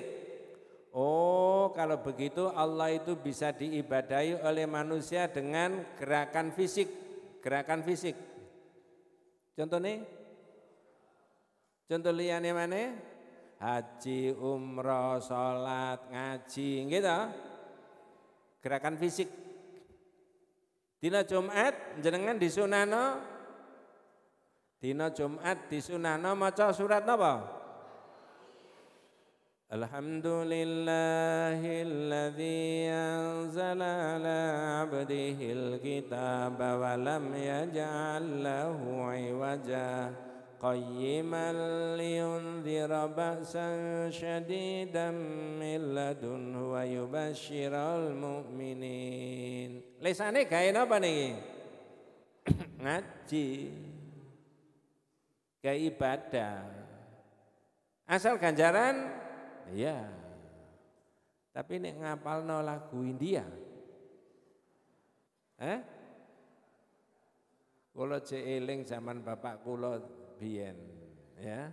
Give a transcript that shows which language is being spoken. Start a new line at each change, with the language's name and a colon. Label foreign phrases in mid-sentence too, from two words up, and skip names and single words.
Indonesian: Oh, kalau begitu Allah itu bisa diibadahi oleh manusia dengan gerakan fisik. Gerakan fisik. Contohnya?
Javanese: Contoh liyane mana?
Indonesian: Haji, umroh, sholat, ngaji, gitu. Gerakan fisik.
Javanese: Dina Jumat jenengan disunahno. Dina Jumat disunahno maca surat napa?
Arabic: الحمد لله الذي أنزل على عبده الكتاب ولم يجعل له عوجا قيما لينذر بأسا شديدا من لدنه ويبشر المؤمنين.
Javanese: Lesane gawe napa niki? Ngaji. Gawe ibadah. Asal ganjaran. Iya, tapi nek ngapalno lagu India, kula cek eling zaman bapak kula biyen, ya.